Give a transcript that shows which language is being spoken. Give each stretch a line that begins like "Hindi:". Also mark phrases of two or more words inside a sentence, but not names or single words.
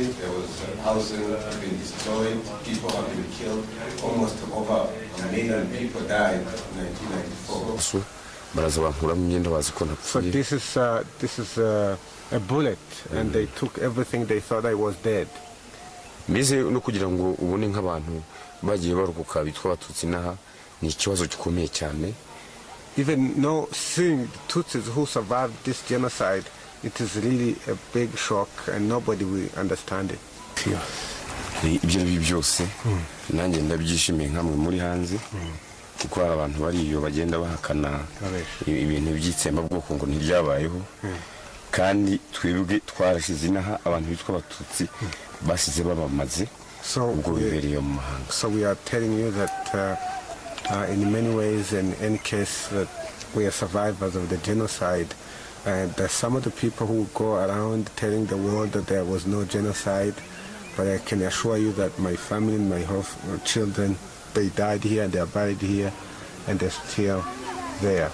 English: There was housing have been destroyed. People have been killed. Almost over 1 million people died in 1994. So this is a bullet, and they took everything. They thought I was dead.
Kinyarwanda: Mbese no kugira ngo ubone nk'abantu bagiye barukuka bitwa Abatutsi naha ni ikibazo gikomeye cyane.
English: Even seeing the Tutsis who survived this genocide, it is really a big shock, and nobody will understand it.
Kinyarwanda: Ibyo byose nanjye ndabyishimiye nkamwe muri hanze kuko abantu bari iyo bagenda bahakana ibintu byitsemba bwoko ngo ntibyabayeho kandi twebwe twarashize inaha abantu bitwa Abatutsi basize babamaze ubwo bibereye mu mahanga.
English: So we are telling you that in many ways, in any case, that we are survivors of the genocide. There's some of the people who go around telling the world that there was no genocide, but I can assure you that my family and my children, they died here and they are buried here, and they're still there.